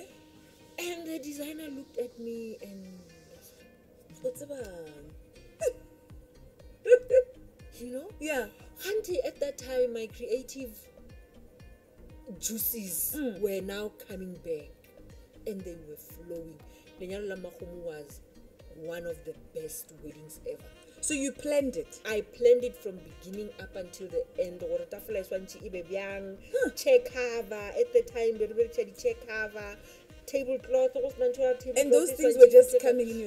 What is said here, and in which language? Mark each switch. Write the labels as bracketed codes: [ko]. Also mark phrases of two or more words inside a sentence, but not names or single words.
[en] And the designer looked at me and What's about? you know? Yeah. Auntie, at that time, my creative juices were now coming back, and they were flowing. [st] Lenyalo la Makgomo [en] was one of the best weddings ever. So you planned it? I planned it from beginning up until the end. Chair cover at the time, chair cover, tablecloth. And those things were just coming in your